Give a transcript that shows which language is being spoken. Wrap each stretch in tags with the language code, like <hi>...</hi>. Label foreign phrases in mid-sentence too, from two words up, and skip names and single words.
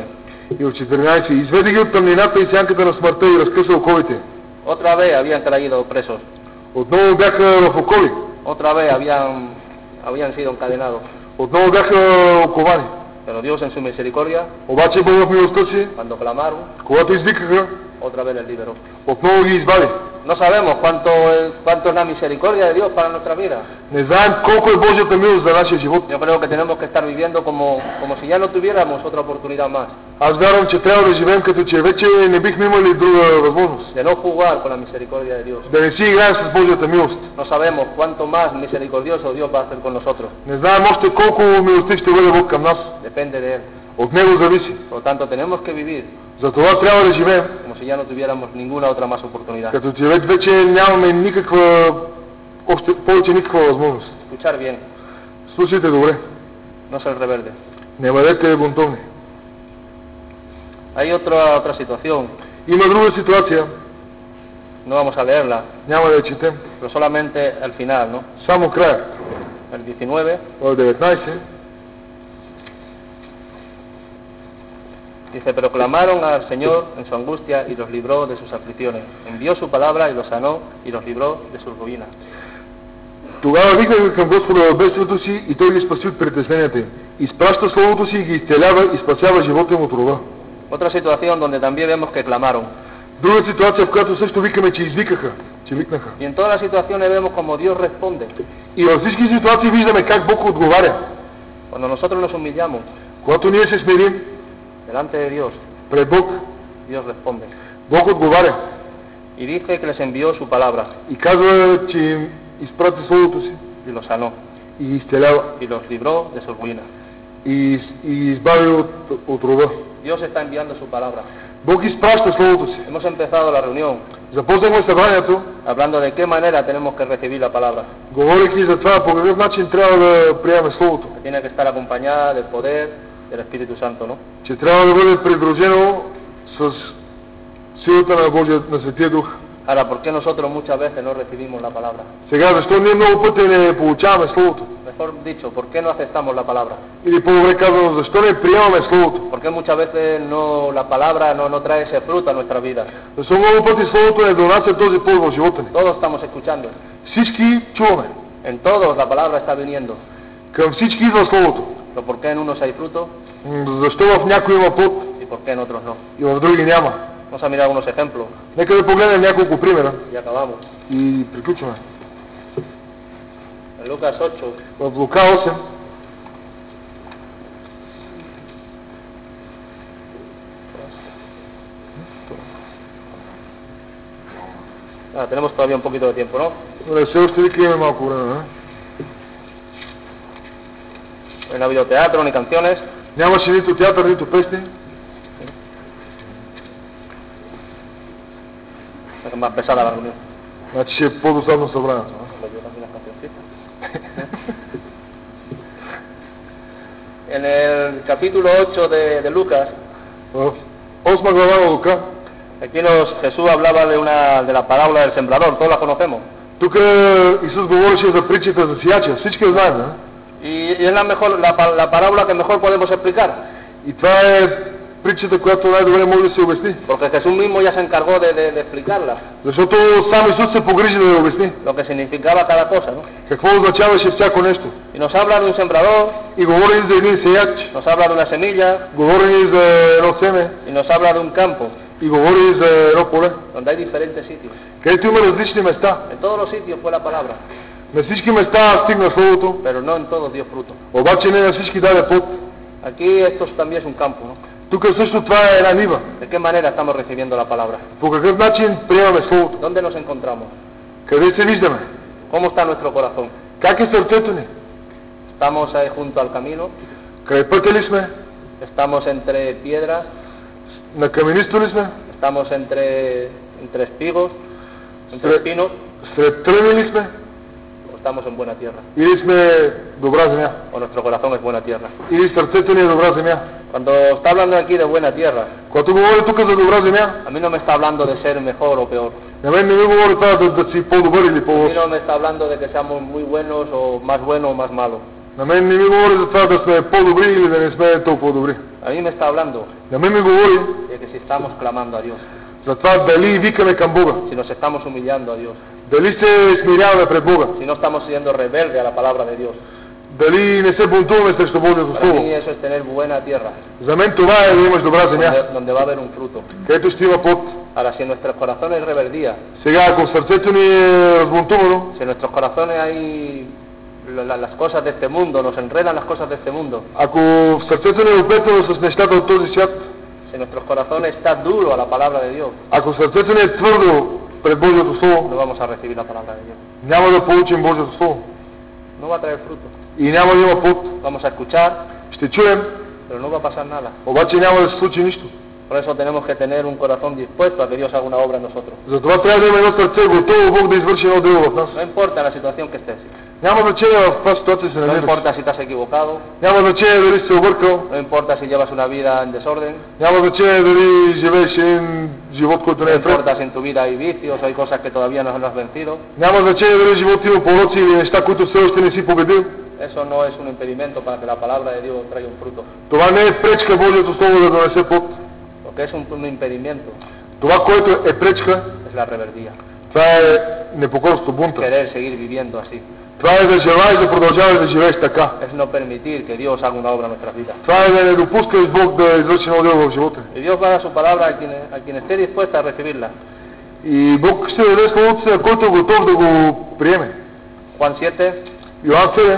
<bg>И от 14. Изведи ги от тъмнината и сянката на смъртта и разкъса оковите.</bg> <es>Otra vez habían traído presos,</es> <bg>Отново бяха в окови.</bg> <es>otra vez habían sido encadenados.</es> <bg>Отново бяха оковани.</bg> <es>Pero Dios en su misericordia,</es> <bg>Обаче Бог в милостта си,</bg> <es>cuando clamaron,</es> <bg>когато извикаха,</bg> <es>otra vez les liberó.</es> <bg>отново ги извади.</bg> <es>No sabemos cuánto es la misericordia de Dios para nuestra vida.</es> <bg>Не знаем колко е Божията милост за нашия живот.</bg> <es>Yo creo que tenemos que estar viviendo como si ya no tuviéramos otra oportunidad más.</es> <bg>Аз вярвам, че трябва да живеем като че вече не бихме имали друга възможност.</bg> <es>De no jugar con la misericordia de Dios.</es> <bg>Да не си играем с Божията милост.</bg> <es>No sabemos cuánto más misericordioso Dios va a hacer con nosotros.</es> <bg>Не знаем още колко милостив ще бъде Бог към нас.</bg> <es>Depende de Él.</es> <bg>От Него зависи.</bg> <es>Por lo tanto, tenemos que vivir</es> <bg>Затова трябва да живеем,</bg> <es>como si ya no tuviéramos ninguna otra más oportunidad.</es> <bg>като че вече нямаме никаква, още повече никаква възможност.</bg> <es>Escuchar bien,</es> <bg>Слушайте добре.</bg> <es>no ser rebelde.</es> <bg>Не бъдете бунтовни.</bg> <es>Hay otra situación,</es> <bg>Има друга ситуация,</bg> <es>no vamos a leerla,</es> <bg>няма да я четем.</bg> <es>pero solamente al final, ¿no?</es> <bg>Само края.</bg> <es>El 19</es> <bg>В 19.</bg> <es>dice, pero clamaron al Señor en su angustia y los libró de sus aflicciones. Envió su palabra y los sanó y los libró de sus ruinas.</es> <bg>Тогава викаха към Господа в бедствието си и Той ги спаси от притесненията им. Изпраща Словото си и ги изцелява и спасява живота им от роба.</bg> <es>Otra situación donde también vemos que clamaron.</es> <bg>Друга ситуация, в която също викаме, че извикаха, че викнаха.</bg> <es>Y en todas las situaciones vemos como Dios responde.</es> <bg>И във всички ситуации виждаме как Бог отговаря.</bg> <es>Cuando nosotros nos humillamos</es> <bg>Когато ние се смирим</bg> <es>delante de Dios,</es> <bg>пред Бог,</bg> <es>Dios responde.</es> <bg>Бог отговаря.</bg> <es>Y dice que les envió su palabra</es> <bg>И казва, че им изпрати Словото си</bg> <es>y los sanó</es> <bg>и ги изцелява</bg> <es>y los libró de sus ruinas.</es> <bg>и избави от роба.</bg> <es>Dios está enviando su palabra.</es> <bg>Бог изпраща Словото си.</bg> <es>Hemos empezado la reunión</es> <bg>Започнахме събранието,</bg> <es>hablando de qué manera tenemos que recibir la palabra.</es> <bg>говорейки за това по какъв начин трябва да приемем Словото.</bg> <es>Que tiene que estar acompañada del poder del Espíritu Santo, ¿no?</es> <bg>Че трябва да бъде придружено с силата на Светия Дух.</bg> <es>Ahora, ¿por qué nosotros muchas veces no recibimos la palabra?</es> <bg>Сега, защо ние много пъти не получаваме Словото?</bg> <es>Mejor dicho, ¿por qué no aceptamos la palabra?</es> <bg>Или по-добре казано, защо не приемаме Словото?</bg> <es>¿Por qué muchas veces la palabra no trae ese fruto a nuestra vida?</es> <bg>Защо много пъти Словото не донася този плод в живота ни?</bg> <es>Todos estamos escuchando.</es> <bg>Всички чуваме.</bg> <es>En todos la palabra está viniendo.</es> <bg>Към всички идва Словото.</bg> <es>Pero ¿por qué en unos hay fruto</es> <bg>Защо в някой има плод</bg> <es>y por qué en otros no?</es> <bg>и в други няма?</bg> <es>Vamos a mirar algunos ejemplos</es> <bg>Нека да погледнем няколко примера</bg> <es>y acabamos.</es> <bg>и приключваме.</bg> <es>En Lucas 8,</es> <bg>В Лука 8,</bg> <es>tenemos todavía un poquito de tiempo, ¿no?</es> <bg>все още вика имаме малко време, не?</bg> <es>No ha habido teatro ni canciones.</es> <bg>Нямаше нито театър, нито песни.</bg> <es>Es más pesada la reunión.</es> <bg>Значи ще е по-досадно събранието.</bg> <es>En el capítulo 8 de Lucas,</es> <bg>В 8 глава на Лука,</bg> <es>aquí Jesús hablaba de la parábola del sembrador, todos la conocemos.</es> <bg>тук Исус говореше за притчата за сияча. Всички я знаем, не?</bg> <es>Y es la parábola que mejor podemos explicar.</es> <bg>И това е притчата, която най-добре може да се обясни.</bg> <es>Porque Jesús mismo ya se encargó de explicarla,</es> <bg>Защото сам Исус се погрижи да я обясни.</bg> <es>lo que significaba cada cosa, ¿no?</es> <bg>Какво означаваше всяко нещо.</bg> <es>Y nos habla de un sembrador,</es> <bg>И говори ни за един сеяч,</bg> <es>nos habla de una semilla</es> <bg>говори ни за едно семе</bg> <es>y nos habla de un campo.</es> <bg>и говори за едно поле,</bg> <es>donde hay diferentes sitios.</es> <bg>където има различни места.</bg> <es>En todos los sitios fue la palabra,</es> <bg>На всички места стигна Словото,</bg> <es>pero no en todos dio fruto.</es> <bg>обаче не на всички даде плод.</bg> <es>Aquí esto también es un campo, ¿no?</es> <bg>Тук също това е една нива.</bg> <es>¿De qué manera estamos recibiendo la palabra?</es> <bg>По какъв начин приемаме Словото?</bg> <es>¿Dónde nos encontramos?</es> <bg>Къде се виждаме?</bg> <es>¿Cómo está nuestro corazón?</es> <bg>Как е сърцето ни?</bg> <es>¿Estamos ahí junto al camino?</es> <bg>Край пътя ли сме?</bg> <es>¿Estamos entre piedras?</es> <bg>На каменисто ли сме?</bg> <es>¿Estamos entre espigos? ¿Entre espinos?</es> <bg>Сред тръни ли сме?</bg> <es>¿O estamos en buena tierra?</es> <bg>Или сме добра земя?</bg> <es>¿O nuestro corazón es buena tierra?</es> <bg>Или сърцето ни е добра земя?</bg> <es>Cuando está hablando aquí de buena tierra,</es> <bg>Когато говори тук за добра земя,</bg> <es>a mí no me está hablando de ser mejor o peor.</es> <bg>на мен не ми говори това да си по-добър или</bg> <es>A mí</es> <bg>по-лош.</bg> <es>no me está hablando de que seamos muy buenos o más malos.</es> <bg>На мен не ми говори за това да сме по-добри или да не сме толкова добри.</bg> <es>A mí me está hablando</es> <bg>На мен ми говори</bg> <es>de que si estamos clamando a Dios,</es> <bg>за това дали викаме към Бога,</bg> <es>si nos estamos humillando a Dios,</es> <bg>дали се смиряваме пред Бога,</bg> <es>si no estamos siendo rebeldes a la palabra de Dios.</es> <bg>дали не се бунтуваме срещу Божието</bg> <es>Para</es> <bg>Слово.</bg> <es>mí eso es tener buena tierra,</es> <bg>За мен това е да имаш добра земя,</bg> <es>donde va a haber un fruto.</es> <bg>където ще има плод.</bg> <es>Ahora, si en nuestros corazones hay rebeldía,</es> <bg>Сега, ако в сърцето ни е разбунтувано,</bg> <es>si en nuestros corazones hay las cosas de este mundo, nos enredan las cosas de este mundo,</es> <bg>ако в сърцето ни е оплетено с нещата от този свят,</bg> <es>si en nuestros corazones está duro a la palabra de Dios,</es> <bg>ако сърцето ни е твърдо пред Божието</bg> <es>no</es> <bg>Слово,</bg> <es>vamos a recibir la palabra de Dios.</es> <bg>няма да получим Божието Слово</bg> <es>No va a traer fruto.</es> <bg>и няма да има плод.</bg> <es>Vamos a escuchar,</es> <bg>Ще чуем,</bg> <es>pero no va a pasar nada.</es> <bg>обаче няма да се случи нищо.</bg> <es>Por eso tenemos que tener un corazón dispuesto a que Dios haga una obra en nosotros.</es> <bg>Затова трябва да има едно сърце готово Бог да извърши едно дело в нас.</bg> <es>No importa la situación que estés,</es> <bg>Няма значение в каква ситуация се</bg> <es>no</es> <bg>намираш.</bg> <es>importa si te has equivocado,</es> <bg>Няма значение дали си се объркал.</bg> <es>no importa si llevas una vida en desorden,</es> <bg>Няма значение дали живееш един живот, който не</bg> <es>no</es> <bg>е пред.</bg> <es>importa si en tu vida hay vicios, hay cosas que todavía no has vencido.</es> <bg>Няма значение дали живот има пороци или неща, които все още не си победил.</bg> <es>Eso no es un impedimento para que la palabra de Dios traiga un fruto,</es> <bg>Това не е пречка Божието Слово да донесе плод.</bg> <es>lo que es un impedimento</es> <bg>Това, което е пречка,</bg> <es>es la rebeldía,</es> <bg>това е непокорство, бунта.</bg> <es>querer seguir viviendo así,</es> <bg>Това е да желаеш да продължаваш да живееш така.</bg> <es>es no permitir que Dios haga una obra en nuestras vidas.</es> <bg>Това е да не допускаш Бог да извърши едно дело в живота.</bg> <es>Y Dios va a dar su palabra a quien esté dispuesta a recibirla.</es> <bg>И Бог ще даде Словото си, който е готов да го приеме.</bg> <es>Juan 7,</es> <bg>Йоан 7,</bg>